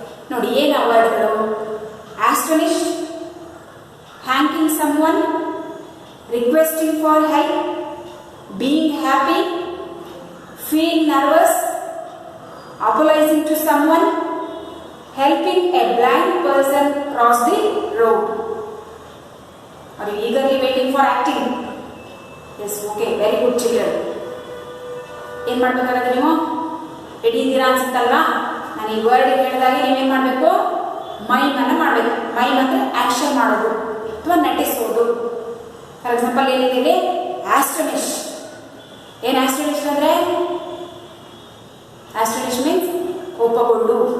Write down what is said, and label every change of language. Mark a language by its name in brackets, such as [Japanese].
[Kannada] ನೋಡಿ ಏನು ಆ ವರ್ಡ್ಗಳು: [English] Astonish, thanking someone, requesting for help, being happy, feel nervous, apologising to someone, helping a blind person cross the road. Are you eagerly waiting for acting? Yes, okay, very good children. [Kannada] ಏನು ಮಾಡಬೇಕಾಗುತ್ತೆ, ನೀವು ready ಇದ್ದೀರಾ ಅನ್ಸುತ್ತಲ್ವಾ? ನಾನು ಈ word ಹೇಳಿದಾಗ ನೀವೇನು ಮಾಡಬೇಕು, mime ಅನ್ನು ಮಾಡಬೇಕು. ಮೈಮ್ ಅಂದರೆ ಆಕ್ಷನ್ ಮಾಡೋದು ಅಥವಾ ನಟಿಸೋದು. ಫಾರ್ ಎಕ್ಸಾಂಪಲ್ ಏನಿದೆ, ಆಸ್ಟೋನಿಶ್. ಏನು ಆಸ್ಟೋನಿಶ್ ಅಂದರೆ, ಆಸ್ಟೋನಿಶ್ ಮೀನ್ಸ್ ಕೋಪಗೊಂಡು.